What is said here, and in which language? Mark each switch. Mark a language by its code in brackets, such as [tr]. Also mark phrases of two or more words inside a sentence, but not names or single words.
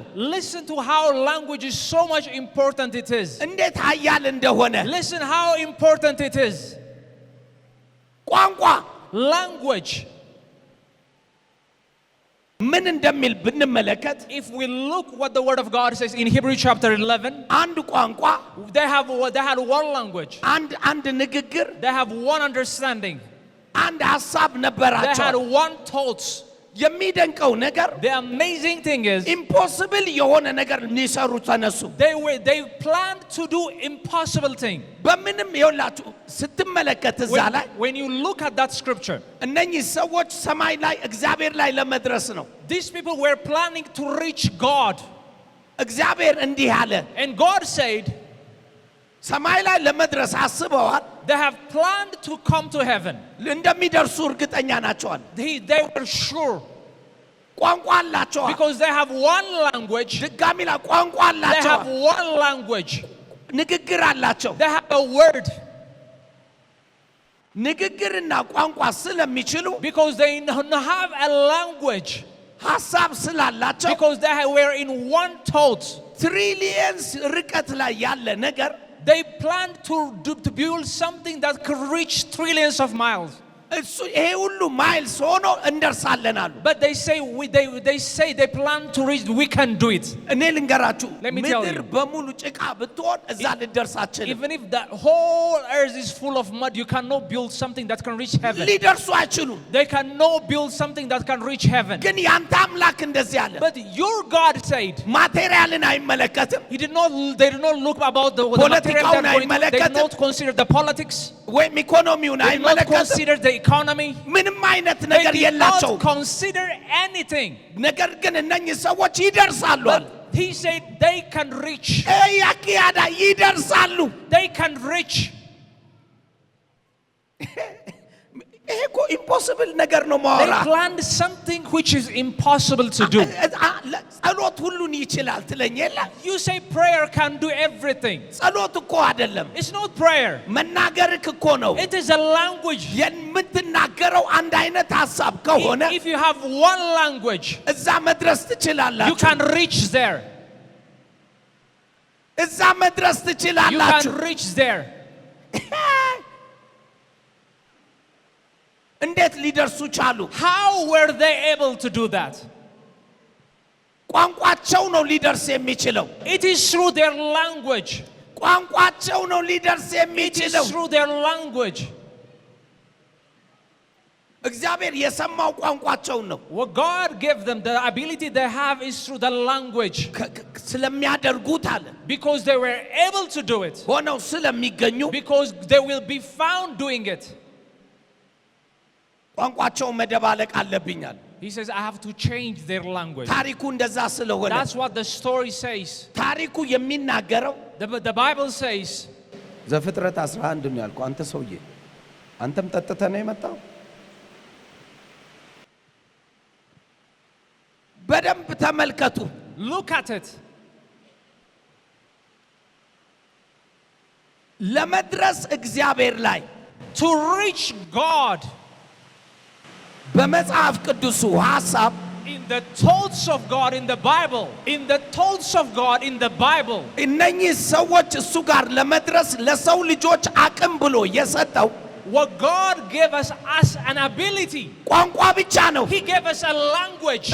[en] Listen to how language is so much important it is. [am] እንዴት ኃያል እንደሆነ [en] Listen how important it is. [am] ቋንቋ [en] Language. [am] ምን እንደሚል ብንመለከት [en] If we look what the word of God says in Hebrew chapter 11, [am] አንድ ቋንቋ [en] they had one language. [am] አንድ ንግግር [en] They have one understanding. [am] አንድ ሐሳብ [en] They had [am] ነበራቸው። [en] one thoughts. [am] የሚደንቀው ነገር [en] The amazing thing is [am] ኢምፖሲብል የሆነ ነገር ሊሰሩ ተነሱ። [en] they planned to do impossible thing. [am] በምንም ይኸውላችሁ ስትመለከት እዛ ላይ [en] When you look at that scripture, [am] እነኚህ ሰዎች ሰማይ ላይ እግዚአብሔር ላይ ለመድረስ ነው። [en] these people were planning to reach God. [am] እግዚአብሔር እንዲህ አለ፣ [en] And God said, [am] ሰማይ ላይ ለመድረስ አስበዋል፣ [en] they have planned to come to heaven. [am] እንደሚደርሱ እርግጠኛ ናቸዋል። [en] They were sure [am] ቋንቋ አላቸዋል። [en] because they have one language. [am] ድጋሚ ላይ ቋንቋ [en] They have [am] አላቸዋል፣ [en] one language. [am] ንግግር አላቸው። [en] They have a word [am] ንግግርና ቋንቋ ስለሚችሉ [en] because they have a language [am] ሐሳብ ስላላቸው [en] because they were in one thought. [am] ትሪሊየንስ ርቀት ላይ ያለ ነገር [en] They planned to build something that could reach trillions of miles. [am] እሱ ይሄ ሁሉ ማይልስ ሆኖ እንደርሳለን አሉ። [en] But they say they plan to reach, we can do it. [am] እኔ ልንገራችሁ፣ [en] Let me tell [am] ምድር [en] you. [am] በሙሉ ጭቃ ብትሆን እዛ ልደርስ አትችልም። [en] Even if the whole earth is full of mud, you cannot build something that can reach heaven. [am] ሊደርሱ አይችሉም። [en] They cannot build something that can reach heaven. [am] ግን ያንተ አምላክ እንደዚህ አለ። [en] But your God said, [am] ማቴሪያልን አይመለከትም፣ [en] they did not look about the material they're going to. They did not consider the politics. [am] ወይም ኢኮኖሚውን [en] They did not [am] አይመለከትም። [en] consider the economy. [am] ምንም አይነት [en] They [am] ነገር [en] did [am] የላቸው። [en] not consider anything. [am] ነገር ግን እነኚህ ሰዎች ይደርሳሉ አለ። [en] But he said they can reach. [am] ያኪያዳ ይደርሳሉ። [en] They can reach. [am] ይሄ እኮ ኢምፖሲብል ነገር ነው [en] They [am] ማወራ። [en] planned something which is impossible to do. [am] ጸሎት ሁሉን ይችላል ትለኝ የለ? [en] You say prayer can do everything. [am] ጸሎት እኮ አይደለም፣ [en] It's not prayer. [am] መናገርክ እኮ ነው። [en] It is a language. [am] የምትናገረው አንድ አይነት ሐሳብ ከሆነ [en] If you have one language, [am] እዛ መድረስ [en] you [am] ትችላላችሁ። [en] can reach there. [am] እዛ መድረስ [en] You [am] ትችላላችሁ። [en] can reach there. [am] እንዴት ሊደርሱ ቻሉ? [en] How were they able to do that? [am] ቋንቋቸው ነው ሊደርስ የሚችለው። [en] It is through their language. [am] ቋንቋቸው ነው ሊደርስ [en] It is [am] የሚችለው። [en] through their language. [am] እግዚአብሔር የሰማው ቋንቋቸው ነው። [en] What God gave them, the ability they have is through the language. [am] ስለሚያደርጉት አለ [en] Because they were able to do it. [am] ሆነው ስለሚገኙ [en] Because they will be found doing it. [am] ቋንቋቸው መደባለቅ አለብኛል። [en] He says, I have to change their language. [am] ታሪኩ እንደዛ ስለሆነ [en] That's what the story says. [am] ታሪኩ የሚናገረው [en] The Bible says, [am] ዘፍጥረት 11 ነው ያልኩ። አንተ ሰውዬ አንተም ጠጥተህ ነው የመጣው። በደንብ ተመልከቱ። [en] look at it. [am] ለመድረስ እግዚአብሔር ላይ [en] To reach God [am] በመጽሐፍ ቅዱሱ ሐሳብ [en] in the thoughts of God in the Bible. In the thoughts of God in the Bible. [am] እነኚህ ሰዎች እሱ ጋር ለመድረስ ለሰው ልጆች አቅም ብሎ የሰጠው [en] What God gave us as an ability. [am] ቋንቋ ብቻ ነው። [en] He gave us a language.